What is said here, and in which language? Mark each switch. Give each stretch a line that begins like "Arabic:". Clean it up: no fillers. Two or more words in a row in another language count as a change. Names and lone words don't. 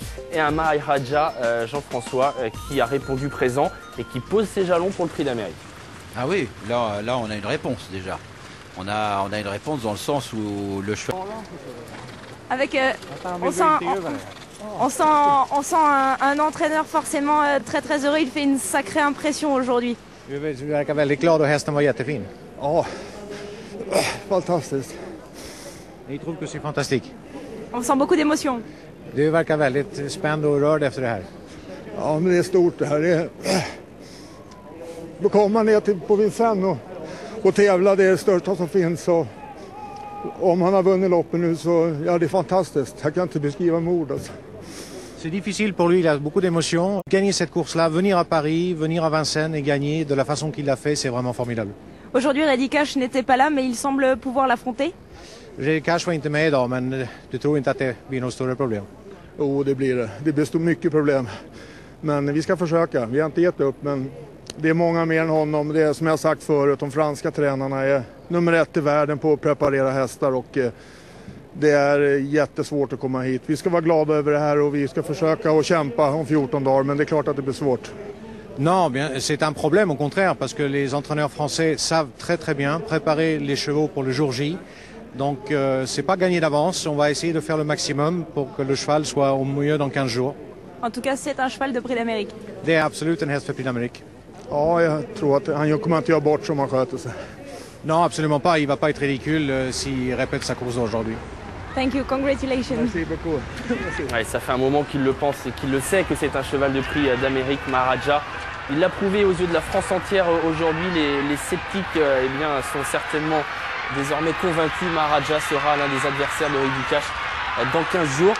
French: Et un Maharaja, Jean-François, qui a répondu présent et qui pose ses jalons pour le prix d'Amérique. Ah oui, là on a une réponse déjà. On a une réponse dans le sens où le cheval... Avec, on sent un entraîneur forcément très heureux. Il fait une sacrée impression aujourd'hui.
Swedish: Du verkar väldigt glad och hästen var jättefin. Ja, fantastiskt. Ni tror
French: que c'est fantastique. On sent beaucoup d'émotion.
Swedish: Du verkar väldigt spänd och rörd efter det här. Ja, men det är stort det här. Då kommer man ner till på Vincennes och tävla, det är det största som finns. Och Om han har vunnit loppet nu så, ja det är fantastiskt. Jag kan inte beskriva med ord alltså.
French: C'est difficile pour lui, il a beaucoup d'émotions. Gagner cette course-là, venir à Paris, venir à Vincennes et gagner de la façon qu'il l'a fait, c'est vraiment formidable. Aujourd'hui, Reddy Cash n'était pas là, mais il semble pouvoir l'affronter.
Swedish: Reddy Cash var inte med idag, men du tror inte att det blir något större problem? Jo, det blir det. Det blir mycket problem. Men vi ska försöka. Vi har inte gett upp, men det är många mer än honom. Det är som jag sagt förut, de franska tränarna är nummer 1 i världen på att preparera hästar och det är jättesvårt att komma hit. Vi ska vara glada över det här och vi ska försöka och kämpa om 14 dagar, men det är klart att det blir svårt.
French: Non, c'est un problème au contraire, parce que les entraîneurs français savent très bien préparer les chevaux pour le jour J. Donc c'est pas gagné d'avance, on va essayer de faire le maximum pour que le cheval soit au mieux dans 15 jours. En tout cas, c'est un cheval de Prix d'Amérique.
Swedish: Det är absolut en häst för Prix d'Amérique. Ja, jag tror att han kommer inte göra bort som han sköter sig.
French: Non, absolument pas, il va pas être ridicule s'il répète sa course aujourd'hui.
English: Thank you, congratulations.
French: Merci beaucoup. Ouais, ça fait un moment qu'il le pense et qu'il le sait que c'est un cheval de Prix d'Amérique, Maharaja. Il l'a prouvé aux yeux de la France entière aujourd'hui. Les sceptiques eh bien, sont certainement désormais convaincus. Maharaja sera l'un des adversaires de Reddy Cash dans 15 jours.